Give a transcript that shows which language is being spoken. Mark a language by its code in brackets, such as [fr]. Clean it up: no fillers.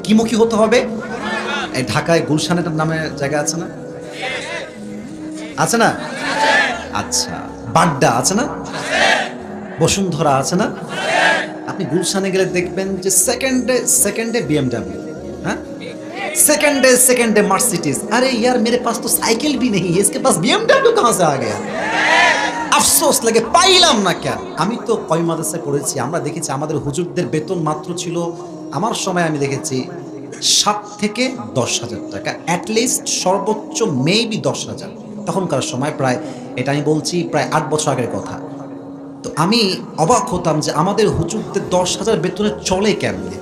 [bn] কি মুখী হতে হবে? এই ঢাকায় গুলশানের নামে জায়গা আছে না? আছে না? আচ্ছা, বাড্ডা আছে না? বসুন্ধরা আছে না? আপনি গুলশানে গেলে দেখবেন যে সেকেন্ডে BMW, [hi] हाँ सेकंडे मर्सिडीज। अरे यार मेरे पास तो साइकिल भी नहीं है, इसके पास BMW कहाँ से आ गया? [bn] আফসোস লাগে, পাইলাম না কেন। আমি তো কয় মাদ্রাসায় পড়েছি, আমরা দেখেছি আমাদের হুজুরদের বেতন মাত্র ছিল, আমার সময় আমি দেখেছি 7 থেকে 10,000 টাকা, অ্যাটলিস্ট সর্বোচ্চ মেবি 10,000 তখনকার সময়। প্রায় এটা আমি বলছি প্রায় 8 বছর আগের কথা। তো আমি অবাক হতাম যে আমাদের হুজুরদের 10,000 বেতনে চলে কেমনে।